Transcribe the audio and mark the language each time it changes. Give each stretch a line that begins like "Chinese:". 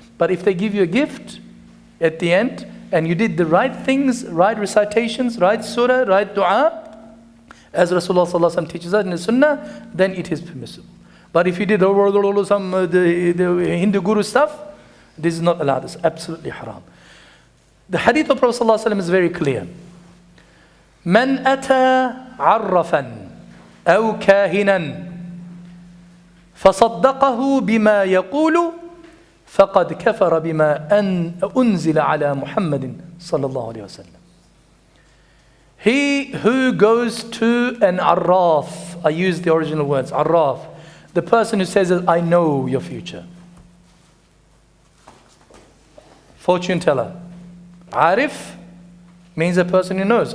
English: But if they give you a gift at the end and you did the right things, right recitations, right surah, right dua, as Rasulullah sallallahu alaihi wasallam teaches us in the sunnah, then it is permissible. But if you did some the Hindu guru stuff, this is not allowed. It's absolutely haram. The hadith of Prophet sallallahu alaihi wasallam is very clear.
Arabic: Man ata arrafan aw kahinan فصدقه بما يقول فقد كفر بما أنزل على محمد صلى الله عليه وسلم.
English: He who goes to an arraf, I use the original words, arraf, the person who says, I know your future. fortune teller. Arif means a person who knows.